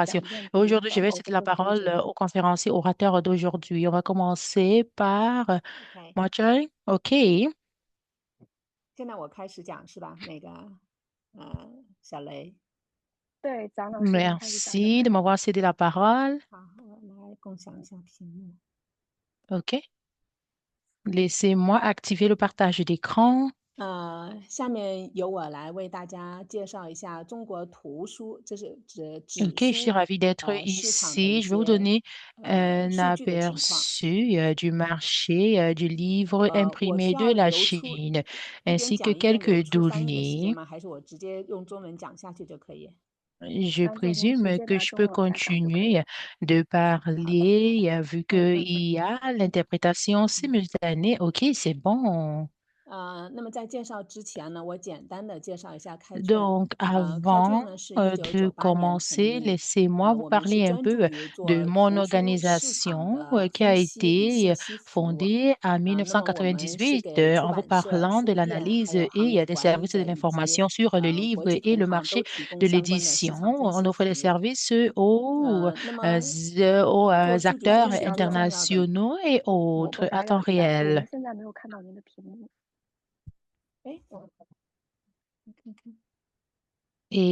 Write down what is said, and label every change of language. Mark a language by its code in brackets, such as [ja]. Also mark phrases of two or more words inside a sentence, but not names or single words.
[en] collaboration. Gao Yanping [fr] Aujourd'hui, je [en] from [fr] vais céder [en] Open [fr] la [en] Book [fr] parole [en] Beijing. [fr] au conférencier orateur d'aujourd'hui. On va commencer par OK， Marjorie. OK. [zh] 现在我开始讲是吧？那个，小雷，对，蒋老师，您开始讲就可 [fr] Merci [zh] 以 [fr] de [zh] 了。 [fr] m'avoir cédé la parole. [zh] 好，我来共享一下屏幕。 OK. [fr] Laissez-moi activer le partage d'écran. [zh] 下面由我来为大家介绍一下中国图书，这是指纸 [fr] OK, je suis [zh] 书 [fr] ravie d'être [zh] 市场的一 [fr] ici. Je vais vous [zh] 些 [fr] donner un [zh] 数据的情况。 [fr] aperçu du marché du livre [zh] 我 [fr] imprimé [zh] 需 [fr] de [zh] 要 [fr] la [zh] 留出 [fr] Chine, [zh] 一边 [fr] ainsi que [zh] 讲一边留 [fr] quelques [zh] 出翻译的时间 [fr] données. [zh] 吗？还是我直接用中文讲下去就可以？ [fr] Je [zh] 那就您直 [fr] présume [zh] 接 [fr] que [zh] 拿 [fr] je [zh] 中 [fr] peux [zh] 文来讲就可以了。 [fr] continuer de [zh] 好的， [fr] parler vu qu'il y a l'interprétation simultanée. OK, c'est bon. [zh] 那么在介绍之前呢，我简单的介绍一下开卷。 [fr] Donc, avant [zh] 开卷呢是 [fr] de [zh] 1998年成 [fr] commencer, [zh] 立， [fr] laissez-moi vous [zh] 我们是 [fr] parler un [zh] 专注 [fr] peu [zh] 于 [fr] de [zh] 做 [fr] mon [zh] 图书市场 [fr] organisation [zh] 的 [fr] qui a [zh] 分析与 [fr] été [zh] 信息服务。 [fr] fondée en [zh] 那么我们是 [fr] 1998 [zh] 给出 [fr] en vous [zh] 版社、 [fr] parlant de [zh] 书店还 [fr] l'analyse [zh] 有行 [fr] et [zh] 业 [fr] des [zh] 管理 [fr] services de [zh] 者以及 [fr] l'information sur le [zh] 国 [fr] livre [zh] 际 [fr] et [zh] 同 [fr] le [zh] 行都 [fr] marché [zh] 提供 [fr] de [zh] 相关的市 [fr] l'édition. [zh] 场分 [fr] On [zh] 析 [fr] offre [zh] 服 [fr] des [zh] 务。 [fr] services aux, [zh] 做数据分 [fr] acteurs [zh] 析是最重要的。 [fr] internationaux et [zh] 我 [fr] autres [zh] 打 [fr] à [zh] 扰 [fr] temps [zh] 一下，我 [fr] réel. [zh] 们现在没有看到您的屏幕。哎，我看看。